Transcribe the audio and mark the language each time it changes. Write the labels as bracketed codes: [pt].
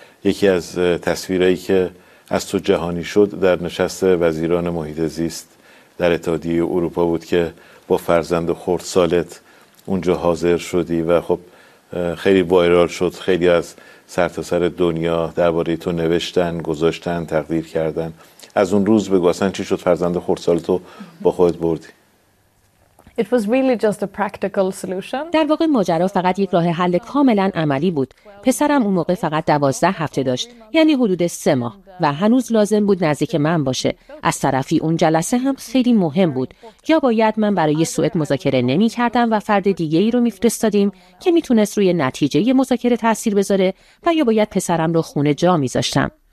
[fa] یکی از تصویرهایی که از تو جهانی شد در نشست وزیران محیط زیست در اتحادیه اروپا بود که با فرزند خردسالت اونجا حاضر شدی و خب خیلی وایرال شد. خیلی از سرتاسر دنیا درباره تو نوشتن، گذاشتن، تقدیر کردن. از اون روز بگو اصلا چی شد فرزند خردسالت رو با خودت بردی؟ [en] It was really just a practical solution. [fa] در واقع ماجرا فقط یک راه حل کاملا عملی بود. پسرم اون موقع فقط 12 هفته داشت، یعنی حدود 3 ماه، و هنوز لازم بود نزدیک من باشه. از طرفی اون جلسه هم خیلی مهم بود. یا باید من برای سوئد مذاکره نمی‌کردم و فرد دیگه‌ای رو می‌فرستادیم که میتونست روی نتیجه مذاکره تأثیر بذاره، و یا باید پسرم رو خونه جا می‌ذاشتم.